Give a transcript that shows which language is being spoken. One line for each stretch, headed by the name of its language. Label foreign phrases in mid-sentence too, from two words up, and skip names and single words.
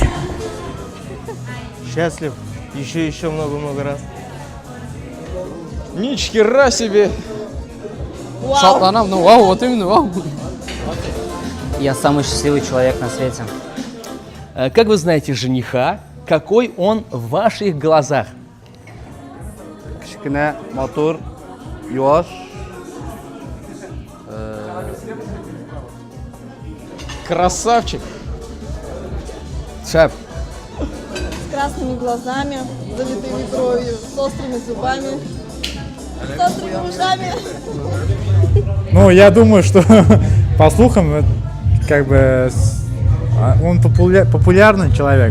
Russian: Счастлив. Еще много-много раз. Ни хера себе! Шатланам, ну вау, вот именно вау. Я самый счастливый человек на свете. Как вы знаете жениха, какой он в ваших глазах?
Tatar: Кичкене, матур, юаш.
Russian: Красавчик! Шеф. С красными глазами, залитыми кровью, с острыми зубами, с острыми ушами. Ну, я думаю, что по слухам, как бы, он популярный человек.